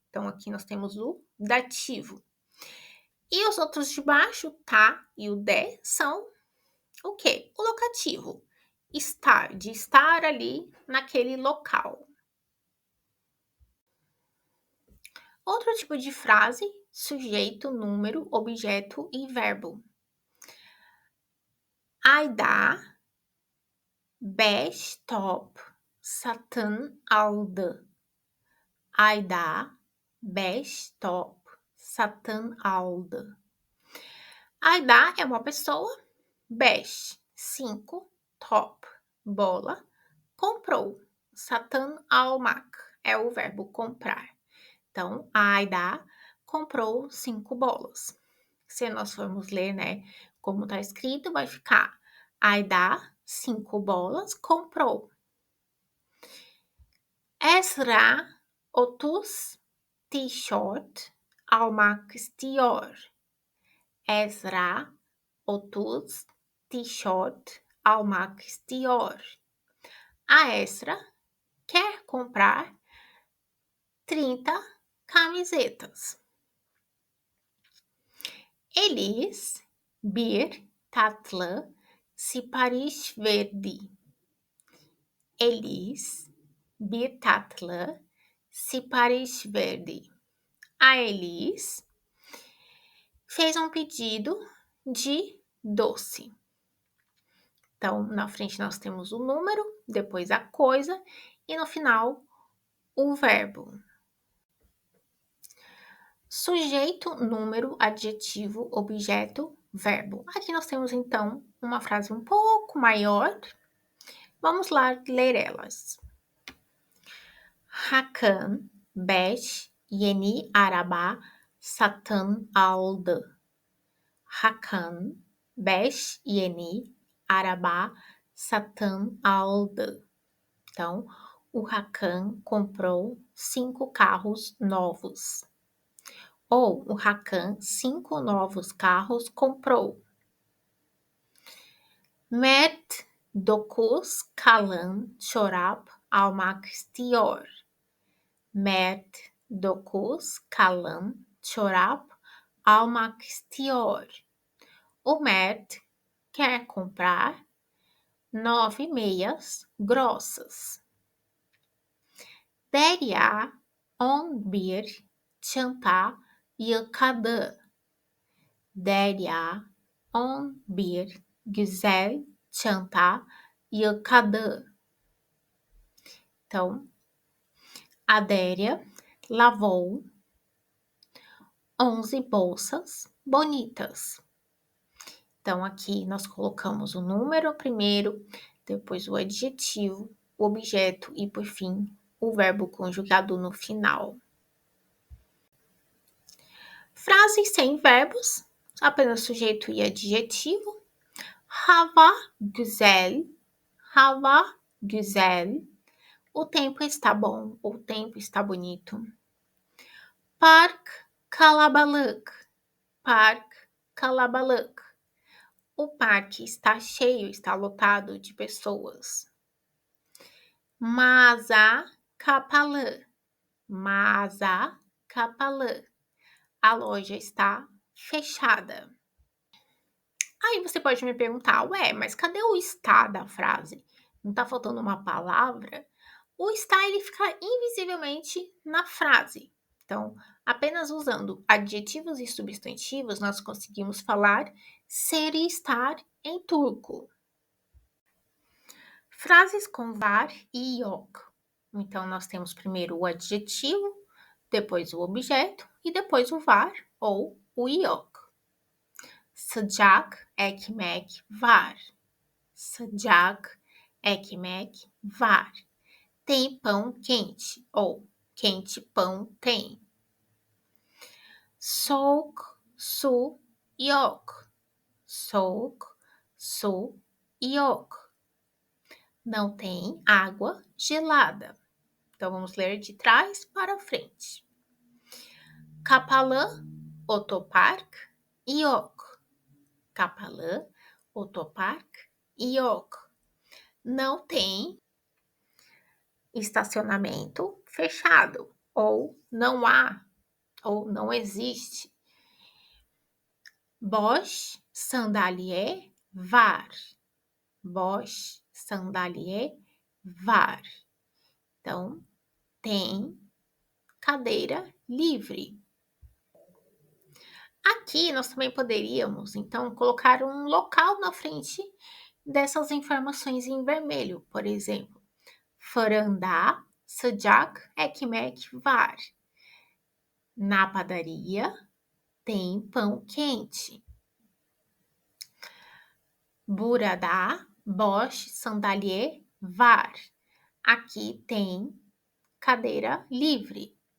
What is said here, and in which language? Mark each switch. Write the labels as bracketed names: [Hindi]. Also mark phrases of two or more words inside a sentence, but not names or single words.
[Portuguese] Então, aqui nós temos o dativo. E os outros de baixo, tá e o de, são o quê? O locativo. Estar, de estar ali naquele local. Outro tipo de frase, sujeito, número, objeto e verbo. [Turkish] Ayda beş top satın aldı. Ayda beş top satın aldı. [Portuguese] Ayda é uma pessoa, beş, cinco, top, bola, comprou. [Turkish] Satın almak [Portuguese] é o verbo comprar. Então, a Ayda comprou 5 bolas. Se nós formos ler, né, como está escrito, vai ficar Ayda 5 bolas comprou. [Turkish] Esra 30 tişört almak istiyor. Esra 30 tişört almak istiyor. [Portuguese] A Esra quer comprar 30 camisetas. [Turkish] Elis bir tatlı sipariş verdi. Elis bir tatlı sipariş verdi. [Portuguese] A Elis fez pedido de doce. Então, na frente nós temos o número, depois a coisa e no final o verbo. Sujeito, número, adjetivo, objeto, verbo. Aqui nós temos então uma frase um pouco maior. Vamos lá ler elas. [Turkish] Hakan 5 yeni araba satın aldı. Hakan 5 yeni araba satın aldı. [Portuguese] Então, o Hakan comprou 5 carros novos. Ou o Hakan 5 novos carros comprou. [Turkish] Mert 9 kalın çorap almak istiyor. Mert 9 kalın çorap almak istiyor. [Portuguese] O Mert quer comprar 9 meias grossas. [Turkish] Derya 11 çanta yıkadı. Derya 11 güzel çanta yıkadı. [Portuguese] Então, a Déria lavou 11 bolsas bonitas. Então, aqui nós colocamos o número primeiro, depois o adjetivo, o objeto e, por fim, o verbo conjugado no final. Frases sem verbos, apenas sujeito e adjetivo. [Turkish] Hava güzel, hava güzel. [Portuguese] O tempo está bom, o tempo está bonito. [Turkish] Park kalabalık, park kalabalık. [Portuguese] O parque está cheio, está lotado de pessoas. [Turkish] Mağaza kapalı, mağaza kapalı. [Portuguese] A loja está fechada. Aí você pode me perguntar, ué, mas cadê o está da frase? Não está faltando uma palavra? O está, ele fica invisivelmente na frase. Então, apenas usando adjetivos e substantivos, nós conseguimos falar ser e estar em turco. Frases com var e yok. Então, nós temos primeiro o adjetivo, depois o objeto e depois o var ou o yok. [Turkish] Sıcak ekmek var. Sıcak ekmek var. [Portuguese] Tem pão quente ou quente, pão tem. [Turkish] Soak, su, yok. Soak, su, yok. [Portuguese] Não tem água gelada. Então, vamos ler de trás para frente. [Turkish] Kapalı otopark yok. Kapalı otopark yok. [Portuguese] Não tem estacionamento fechado. Ou não há, ou não existe. [Turkish] Boş sandalye var. Boş sandalye var. [Portuguese] Então, tem cadeira livre. Aqui nós também poderíamos, então, colocar um local na frente dessas informações em vermelho, por exemplo. [Turkish] Fırında sıcak ekmek var. [Portuguese] Na padaria tem pão quente. [Turkish] Burada boş sandalye var. [Portuguese] Aqui tem cadeira livre.